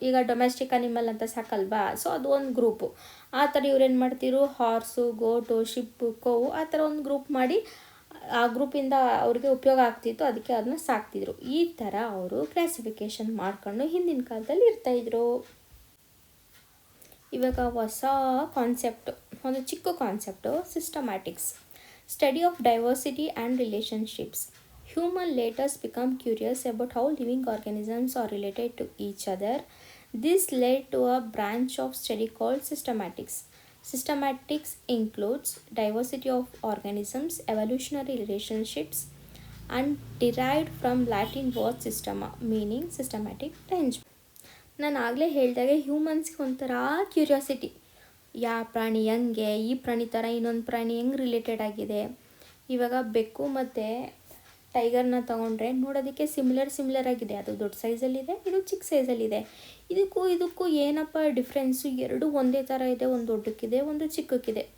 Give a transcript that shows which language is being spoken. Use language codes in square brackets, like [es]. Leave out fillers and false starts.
[kn] ಈಗ domestic animal ಅಂತ ಸಾಕಲ್ವಾ, ಸೊ ಅದು ಒಂದು ಗ್ರೂಪು. ಆ ಥರ ಇವ್ರೇನು ಮಾಡ್ತಿರು, ಹಾರ್ಸು, ಗೋಟು, ಶಿಪ್ಪು, ಕೌವು, ಆ ಥರ ಒಂದು ಗ್ರೂಪ್ ಮಾಡಿ ಆ ಗ್ರೂಪಿಂದ ಅವ್ರಿಗೆ ಉಪಯೋಗ ಆಗ್ತಿತ್ತು, ಅದಕ್ಕೆ ಅದನ್ನ ಸಾಕ್ತಿದ್ರು. ಈ ಥರ ಅವರು ಕ್ಲಾಸಿಫಿಕೇಷನ್ ಮಾಡ್ಕೊಂಡು ಹಿಂದಿನ ಕಾಲದಲ್ಲಿ ಇರ್ತಾಯಿದ್ರು. ಇವಾಗ ಹೊಸ ಕಾನ್ಸೆಪ್ಟು, ಒಂದು ಚಿಕ್ಕ concept, ಸಿಸ್ಟಮ್ಯಾಟಿಕ್ಸ್, [en] Study of diversity and relationships. Human later become curious about how living organisms are related to each other. This led to a branch of study called systematics. Systematics includes diversity of organisms, evolutionary relationships, and derived from Latin word systema, meaning systematic arrangement. [kn] ನಾನು ಆಗಲೇ ಹೇಳಿದಾಗೆ ಹ್ಯೂಮನ್ಸ್ಗೆ ಒಂಥರ curiosity, ಯಾವ ಪ್ರಾಣಿ ಹೆಂಗೆ, ಈ ಪ್ರಾಣಿ ಥರ ಇನ್ನೊಂದು ಪ್ರಾಣಿ ಹೆಂಗೆ ರಿಲೇಟೆಡ್ ಆಗಿದೆ. ಇವಾಗ ಬೆಕ್ಕು ಮತ್ತು ಟೈಗರ್ನ ತೊಗೊಂಡ್ರೆ ನೋಡೋದಕ್ಕೆ ಸಿಮಿಲರ್ ಆಗಿದೆ. ಅದು ದೊಡ್ಡ ಸೈಜಲ್ಲಿದೆ, ಇದು ಚಿಕ್ಕ ಸೈಜಲ್ಲಿದೆ. ಇದಕ್ಕೂ ಏನಪ್ಪ ಡಿಫ್ರೆನ್ಸು, ಎರಡು ಒಂದೇ ಥರ ಇದೆ, ಒಂದು ದೊಡ್ಡಕ್ಕಿದೆ, ಒಂದು ಚಿಕ್ಕಕ್ಕಿದೆ.